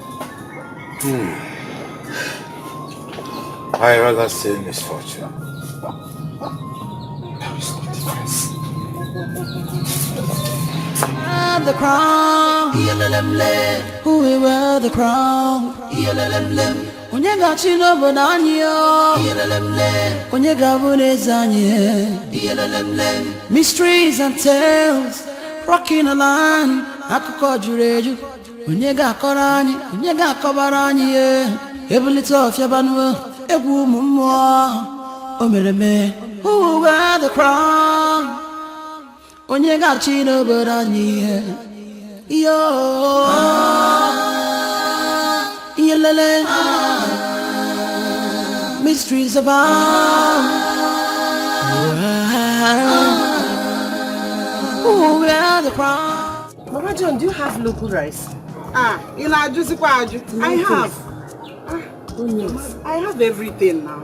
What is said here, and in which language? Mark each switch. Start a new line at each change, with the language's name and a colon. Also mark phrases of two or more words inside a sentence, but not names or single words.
English: I rather say misfortune. There is no difference. The crown, who will wear the crown?
Igbo: Onye gachi n'obodo anyị onye ga-abụ n'eze anyị.
English: Mysteries and tales rocking the land,
Igbo: akụkọ juru eju. Onye ga-akọrọ anyị, onye ga-akọbara anyị ebulite ọfịa banụ egwu ụmụ mmụọ o mere eme.
English: Who will wear the crown?
Igbo: Onye gachi n'obodo anyị yo yelele
English: mysteries abound. Who wear the crown? Mama John, do you have local rice? I have. I have everything now.